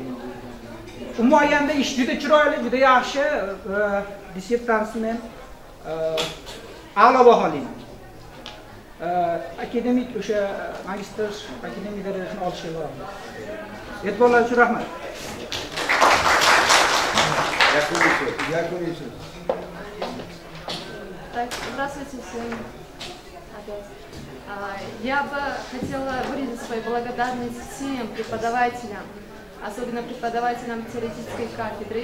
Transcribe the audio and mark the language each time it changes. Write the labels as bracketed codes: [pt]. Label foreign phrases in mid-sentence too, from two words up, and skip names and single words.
[uz] Umuman ish juda chiroyli, juda yaxshi, dissertatsiyani a'lo baholayman. Akademik o'sha magistr akademik darajasini olishga boradi. E'tiborlar uchun rahmat. [ru] Так, здравствуйте всем опять. Я бы хотела выразить свою благодарность всем преподавателям, особенно преподавателям теоретической кафедры.